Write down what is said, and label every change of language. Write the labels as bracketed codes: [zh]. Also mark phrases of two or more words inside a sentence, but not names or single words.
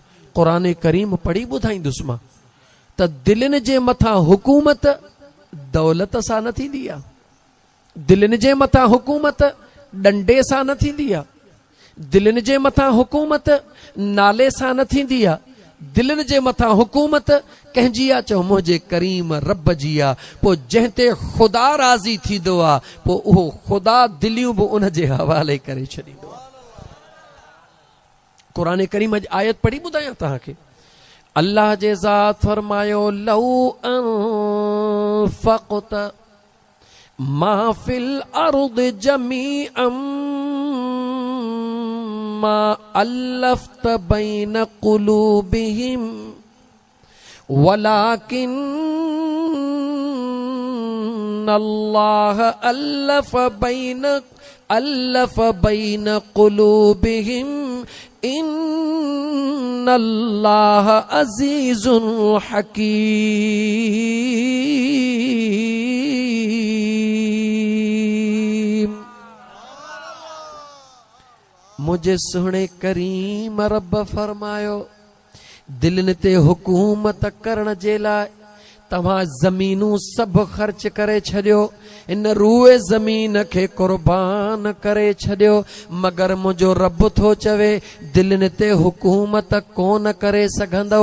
[sd] क़ुरान करीम पढ़ी ॿुधाईंदुसि मां त दिलनि जे मथां हुकूमत दौलत सां न थींदी आहे दिलनि जे मथां हुकूमत डंडे सां न थींदी आहे दिलनि जे मथां हुकूमत नाले सां न थींदी आहे दिलनि जे मथां हुकूमत कंहिंजी आहे चओ मुंहिंजे करीम रब जी आहे पोइ जंहिं ते ख़ुदा राज़ी थींदो आहे पोइ उहो ख़ुदा दिलियूं बि उन जे हवाले करे छॾींदो आहे क़ुरान करीम जी आयत पढ़ी ॿुधायां तव्हांखे अल्लाह जे ज़ात फरमायो [ar] لو أنفقت ما في الأرض جميعا ما ألفت بين قلوبهم ولكن الله ألف بين قلوبهم إن الله عزيز حكيم. [sd] मुझे सुने करीम रब फरमायो दिलनि ते हुकूमत करण जे लाइ तव्हां ज़मीनूं सभु ख़र्च करे छॾियो, इन रूए ज़मीन खे क़ुर्बान करे छॾियो, मगर मुंहिंजो रब थो चवे दिलनि ते हुकूमत कोन करे सघंदो।